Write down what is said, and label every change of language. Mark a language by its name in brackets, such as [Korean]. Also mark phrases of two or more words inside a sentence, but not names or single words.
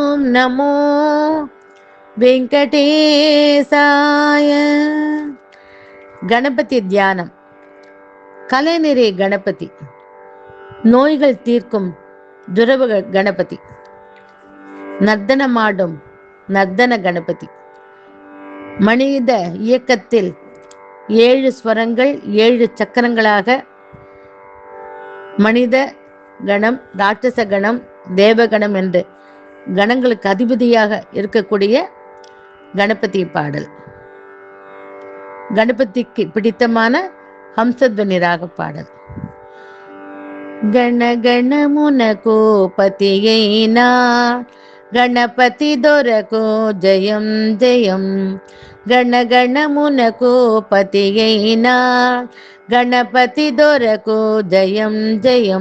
[Telugu] నమో వెంకటేశాయ. [Tamil] கணபதி தியானம். கலைநிறை கணபதி, நோய்கள் தீர்க்கும் துரவ கணபதி, நர்த்தனமாடும் நர்த்தன கணபதி. மனித இயக்கத்தில் 7 ஸ்வரங்கள் 7 சக்கரங்களாக மனித கணம், ராட்சச கணம், தேவகணம் என்று கணங்களுக்கு அதிபதியாக இருக்கக்கூடிய கணபதி பாடல். கணபதிக்கு பிடித்தமான ஹம்சத்வனி ராக பாடல். [Telugu] గణగణమునకు పతియైనా గణపతి దొరకు జయం జయం. గణగణమునకు పతియైనా గణపతి దొరకు జయం జయం.